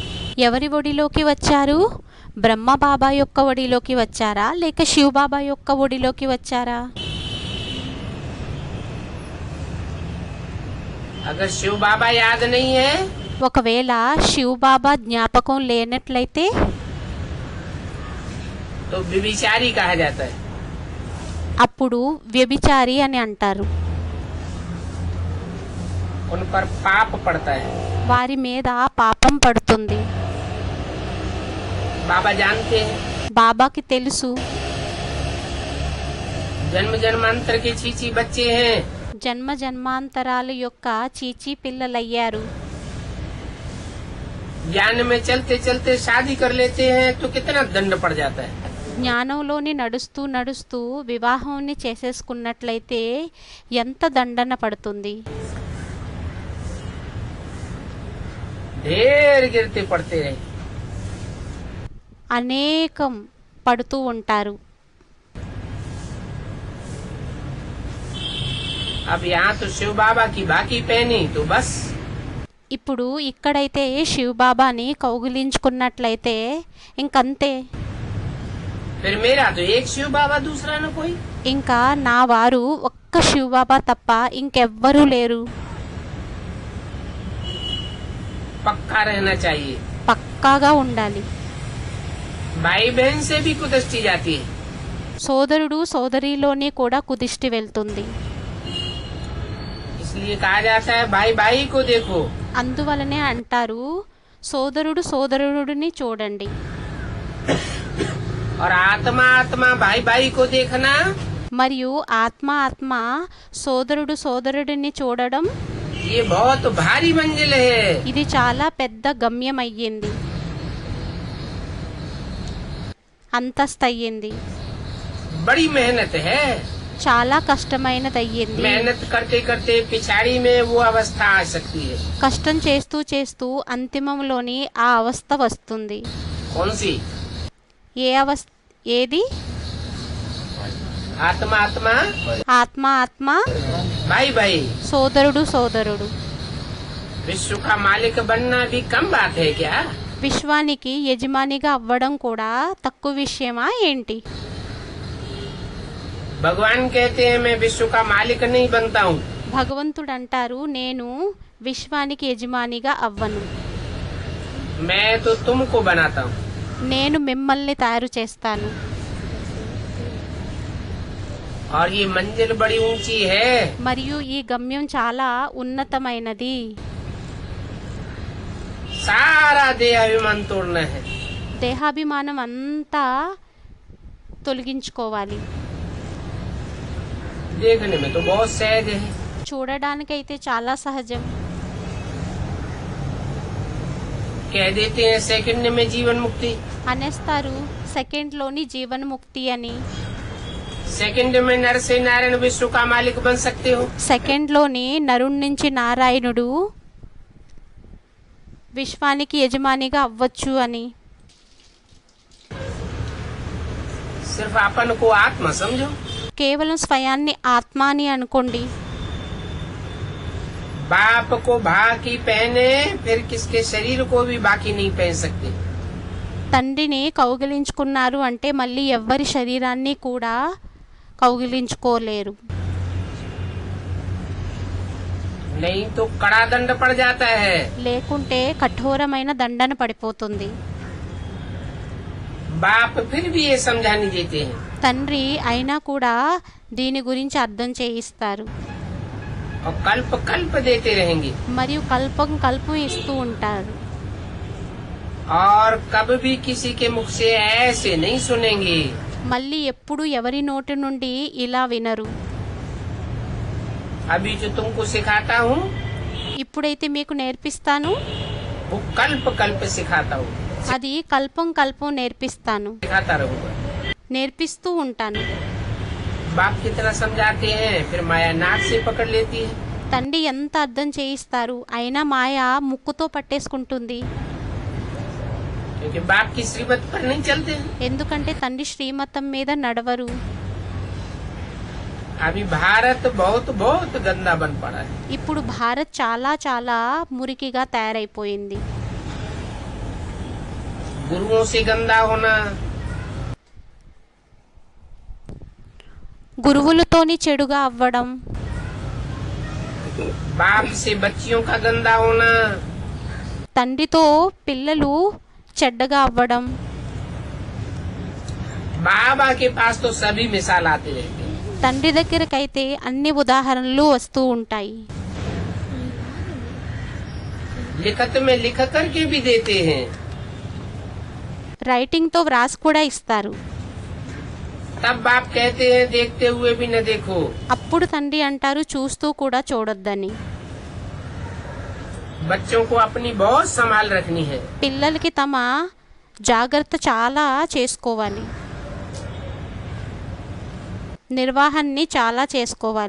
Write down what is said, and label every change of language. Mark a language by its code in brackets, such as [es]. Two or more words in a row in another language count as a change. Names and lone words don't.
[te] ఎవరి ఒడిలోకి వచ్చారు? బ్రహ్మ బాబా యొక్క ఒడిలోకి వచ్చారా లేక శివ బాబా యొక్క ఒడిలోకి వచ్చారా? [hi] अगर शिव बाबा याद नहीं है [te] ఒకవేళ శివ బాబా జ్ఞాపకం లేనట్లయితే [hi] तो व्यभिचारी कहा जाता है। [te] అప్పుడు వ్యభిచారి అని అంటారు. [hi] उन पर पाप पड़ता है। [te] వారి మీద పాపం పడుతుంది. [hi] बाबा जानते हैं। [te] బాబాకి తెలుసు. [hi] जन्म जन्मांतर के चीची बच्चे हैं। [te] జన్మ జన్మాంతరాల యొక్క చీచీ పిల్లలయ్యారు. [hi] ज्ञान में चलते चलते शादी कर लेते हैं तो कितना दंड पड़ जाता है। [te] జ్ఞానంలోని నడుస్తూ నడుస్తూ వివాహాన్ని చేసేసుకున్నట్లయితే ఎంత దండన పడుతుంది. [hi] ढेर गिरते पड़ते रहे। [te] అనేకం పడుతూ ఉంటారు. [hi] अब यहाँ तो शिव बाबा की बाकी पहनी तो बस [te] ఇప్పుడు ఇక్కడైతే శివబాబాని కౌగిలించుకున్నట్లయితే ఇంకంతే. [hi] फिर मेरा तो एक शिव बाबा दूसरा न कोई. [te] ఇంకా నా వారు ఒక్క శివబాబా తప్ప ఇంకెవ్వరూ లేరు. [hi] पक्का रहना चाहिए. [te] పక్కాగా ఉండాలి. [hi] भाई बहन से भी कुदस्ती जाती है. [te] సోదరుడు సోదరిలోని కూడా కుదిష్టి వెళ్తుంది. [hi] इसलिए कहा जाता है भाई भाई को देखो. [te] అందువలనే అంటారు సోదరుడు సోదరుడిని చూడండి. [hi] और आत्मा आत्मा भाई भाई को देखना. [te] మరియు ఆత్మ ఆత్మ సోదరుడు సోదరుడిని చూడడం [hi] ये बहुत भारी मंजिल है. [te] ఇది చాలా పెద్ద గమ్యం అయ్యింది, అంతస్తు అయ్యింది. [hi] बड़ी मेहनत है. [te] చాలా కష్టమైనది అయ్యింది. [hi] मेहनत करते करते पिछाड़ी में वो अवस्था आ सकती है. [te] కష్టం చేస్తూ చేస్తూ అంతిమంలోని ఆ అవస్థ వస్తుంది. [hi] कौन सी? [te] ఏ అవస్థ? ఏది? [hi] आत्मा आत्मा [te] ఆత్మ ఆత్మ [hi] भाई भाई. [te] సోదరుడు సోదరుడు. [hi] विश्व का मालिक बनना भी कम बात है क्या? [te] విశ్వానికి యజమానిగా అవ్వడం కూడా తక్కువ విషయమా ఏంటి? [hi] भगवान कहते हैं मैं विश्व का मालिक नहीं बनता हूँ. [te] భగవంతుడు అంటారు నేను విశ్వానికి యజమానిగా అవ్వను, [hi] मैं तो तुमको बनाता हूँ. [te] నేను మిమ్మల్ని తయారు చేస్తాను. [hi] और ये मंजिल बड़ी ऊंची है. [te] మరియు ఈ గమ్యం చాలా ఉన్నతమైనది. [hi] सारा देह अभिमान तोड़ना है. [te] దేహాభిమానం అంతా తొలగించుకోవాలి. [hi] देखने में तो बहुत सहज है. [te] చూడడానికైతే చాలా సహజం. [hi] कह देते हैं सेकंड में जीवन मुक्ति. [te] అనేస్తారు సెకండ్లోని జీవన్ముక్తి అని. [hi] सेकंड में नर से नारायण विश्व का मालिक बन सकते हो. [te] సెకండ్లోని నరుడి నుంచి నారాయణుడు విశ్వానికి యజమానిగా అవ్వచ్చు అని. [hi] सिर्फ अपन को आत्मा समझो. [te] కేవలం స్వయాన్ని ఆత్మ అని అనుకోండి. [hi] बाप को बाकी पहने फिर किसके शरीर को भी बाकी नहीं पहन सकते. [te] తండ్రిని కౌగిలించుకున్నారు అంటే మళ్ళీ ఎవ్వరి శరీరాన్ని కూడా కౌగిలించుకోలేరు. [hi] नहीं तो कड़ा दंड पड़ जाता है. [te] లేకుంటే కఠోరమైన దండన పడిపోతుంది. [hi] बाप फिर भी ये समझा नहीं देते हैं. [te] తండ్రి అయినా కూడా దీని గురించి అర్థం చేయిస్తారు. [hi] और कल्प कल्प देते रहेंगे. [te] మరియు కల్పం కల్పం ఇస్తూ ఉంటారు. [hi] और कभी भी किसी के मुख से ऐसे नहीं सुनेंगे. [te] మళ్ళీ ఎప్పుడు ఎవరి నోటి నుండి ఇలా వినరు. [hi] अभी जो तुमको सिखाता हूँ [te] ఇప్పుడైతే మీకు నేర్పిస్తాను [hi] वो कल्प कल्प सिखाता हूँ. [te] అది కల్పం కల్పం నేర్పిస్తాను, [hi] सिखाता रहूंगा. [te] నేర్పిస్తూ ఉంటాను. [hi] बाप कितना समझाते हैं फिर माया नाक से पकड़ लेती है. [te] తండ్రి ఎంత అర్థం చేయిస్తారు అయినా మాయ ముక్కుతో పట్టేసుకుంటుంది. [hi] क्योंकि बाप की श्रीमत पर नहीं चलते हैं. [te] ఎందుకంటే తండ్రి శ్రీమతం మీద నడవరు. [hi] अभी भारत बहुत बहुत गंदा बन पड़ा है. [te] ఇప్పుడు భారత్ చాలా చాలా మురికిగా తయారైపోయింది. [hi] गुरुओं से गंदा होना, [te] గురువులతోని చెడుగా అవ్వడం, [hi] बाप से बच्चियों का गंदा होना, [te] తండ్రితో పిల్లలు చెడ్డగా అవ్వడం. [hi] बाबा के पास तो सभी मिसाल आते रहते हैं. [te] తండ్రి దగ్గరకైతే అన్ని ఉదాహరణలు వస్తూ ఉంటాయి. [hi] लिखत में लिख करके भी देते हैं. [te] రైటింగ్తో వ్రాసి కూడా ఇస్తారు. [hi] तब बाप कहते हैं देखते हुए भी न देखो. [te] అప్పుడు తండ్రి అంటారు చూస్తూ కూడా చూడొద్దని. [hi] बच्चों को अपनी बहुत संभाल रखनी है. [te] పిల్లలకి తమ జాగ్రత్త చాలా చేసుకోవాలి, నిర్వహణని చాలా చేసుకోవాలి.